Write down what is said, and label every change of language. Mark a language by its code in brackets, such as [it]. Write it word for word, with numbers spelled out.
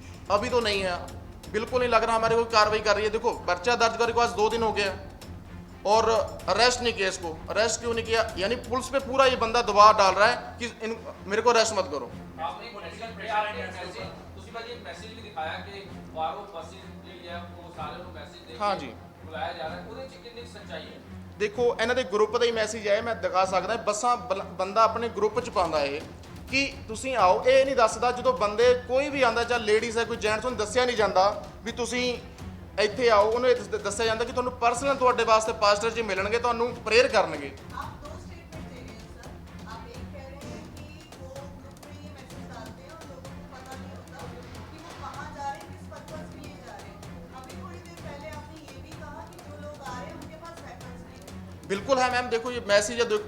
[hi] अभी तो नहीं है, बिल्कुल नहीं लग रहा हमारे को कार्रवाई कर रही है। देखो पर्चा दर्ज करके आज दो दिन हो गया है और अरेस्ट नहीं किया इसको। अरेस्ट क्यों नहीं किया? यानी पुलिस पे पूरा ये बंदा दबाव डाल रहा है कि इन मेरे को अरेस्ट मत करो। आपने मैसेज पे आपने मैसेज [pa] ਤੁਸੀਂ ਬਾਜੀ ਮੈਸੇਜ ਵੀ ਦਿਖਾਇਆ ਕਿ ਬਾਹਰੋਂ ਪਰਸਨ ਜਿਹੜੀ ਆ ਉਹ ਸਾਰਿਆਂ ਨੂੰ ਮੈਸੇਜ ਦੇ [hi] हाँ जी, [pa] ਕੇ ਬੁਲਾਇਆ ਜਾ ਰਿਹਾ, ਉਹਦੇ ਚ ਕਿੰਨੀ ਸੱਚਾਈ ਹੈ? ਦੇਖੋ ਇਹਨਾਂ ਦੇ ਗਰੁੱਪ ਦਾ ਹੀ ਮੈਸੇਜ ਆਇਆ, ਮੈਂ ਦਿਖਾ ਸਕਦਾ। ਬੱਸਾਂ ਬਲ- ਬੰਦਾ ਆਪਣੇ ਗਰੁੱਪ 'ਚ ਪਾਉਂਦਾ ਇਹ ਕਿ ਤੁਸੀਂ ਆਓ, ਇਹ ਨਹੀਂ ਦੱਸਦਾ। ਜਦੋਂ ਬੰਦੇ ਕੋਈ ਵੀ ਆਉਂਦਾ, ਜਾਂ ਲੇਡੀਜ਼ ਹੈ ਕੋਈ ਜੈਂਟਸ, ਉਹਨੂੰ ਦੱਸਿਆ ਨਹੀਂ ਜਾਂਦਾ ਵੀ ਤੁਸੀਂ ਇੱਥੇ ਆਓ। ਉਹਨੂੰ ਇਹ ਦੱਸ- ਦੱਸਿਆ ਜਾਂਦਾ ਕਿ ਤੁਹਾਨੂੰ ਪਰਸਨਲ ਤੁਹਾਡੇ ਵਾਸਤੇ ਪਾਸਟਰ ਜੀ ਮਿਲਣਗੇ, ਤੁਹਾਨੂੰ ਪ੍ਰੇਅਰ ਕਰਨਗੇ। [hi] आप दो स्टेटमेंट दे रहे हैं सर। आप एक कह रहे हैं कि वो ग्रुप में ये मैसेज डालते हैं और लोगों को पता नहीं होता कि वो कहाँ जा रहे हैं, किस पर्पज के लिए जा रहे हैं। अभी थोड़ी देर पहले आपने ये भी कहा कि जो लोग आ रहे हैं उनके पास वेपन्स नहीं हैं। [pa] ਬਿਲਕੁਲ ਹੈ ਮੈਮ, ਦੇਖੋ ਇਹ ਮੈਸੇਜ ਹੈ। ਦੇਖ-